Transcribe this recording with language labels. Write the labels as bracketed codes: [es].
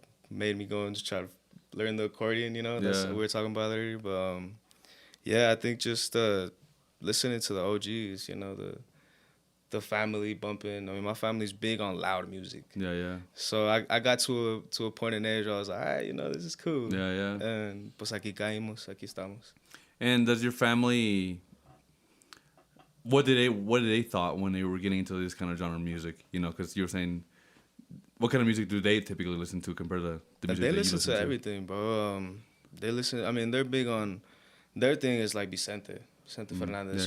[en] Made me go and just try to learn the accordion. That's what we were talking about earlier. But yeah, I think just listening to the OGs. The family bumping. I mean, my family's big on loud music. Yeah, yeah, So I got to a point in age where I was like, all right, this is cool. yeah, yeah. And [es] pues aquí caímos, aquí estamos. [en] And does your family? What did they thought when they were getting into this kind of genre of music? Because you were saying, what kind of music do they typically listen to compared to the music They that you listen to everything, bro. They listen. I mean, they're big on. Their thing is like Vicente Fernandez.